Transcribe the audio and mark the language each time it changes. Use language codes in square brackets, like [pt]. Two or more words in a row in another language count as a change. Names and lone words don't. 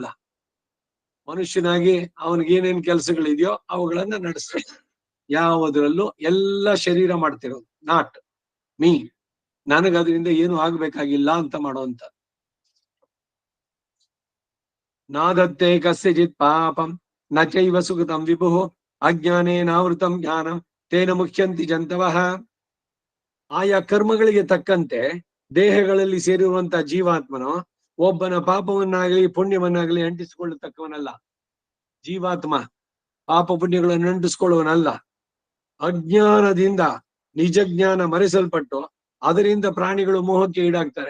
[kn] ಮನುಷ್ಯನಾಗಿ ಅವನಿಗೆ ಏನೇನ್ ಕೆಲಸಗಳಿದೆಯೋ ಅವುಗಳನ್ನ ನಡೆಸ್ತಾರೆ. ಯಾವುದ್ರಲ್ಲೂ ಎಲ್ಲ ಶರೀರ ಮಾಡ್ತಿರೋದು, [en] not me. [kn] ನನಗದ್ರಿಂದ ಏನು ಆಗ್ಬೇಕಾಗಿಲ್ಲ ಅಂತ ಮಾಡುವಂತ. [sa] ನಾದತ್ತೆ ಕಸ್ಯಚಿತ್ ಪಾಪಂ ನ ಚೈವ ಸುಕೃತಂ ವಿಭು ಅಜ್ಞಾನೇನಾವೃತಂ ಜ್ಞಾನಂ ತೇನ ಮುಖ್ಯಂತಿ ಜಂತವಃ. [kn] ಆಯಾ ಕರ್ಮಗಳಿಗೆ ತಕ್ಕಂತೆ ದೇಹಗಳಲ್ಲಿ ಸೇರಿರುವಂತ ಜೀವಾತ್ಮನು ಒಬ್ಬನ ಪಾಪವನ್ನಾಗಲಿ ಪುಣ್ಯವನ್ನಾಗಲಿ ಅಂಟಿಸಿಕೊಳ್ಳತಕ್ಕವನಲ್ಲ. ಜೀವಾತ್ಮ ಪಾಪ ಪುಣ್ಯಗಳನ್ನು ಅಂಟಿಸ್ಕೊಳ್ಳುವನಲ್ಲ. ಅಜ್ಞಾನದಿಂದ ನಿಜ ಜ್ಞಾನ ಮರೆಸಲ್ಪಟ್ಟು ಅದರಿಂದ ಪ್ರಾಣಿಗಳು ಮೋಹಕ್ಕೆ ಈಡಾಗ್ತಾರೆ.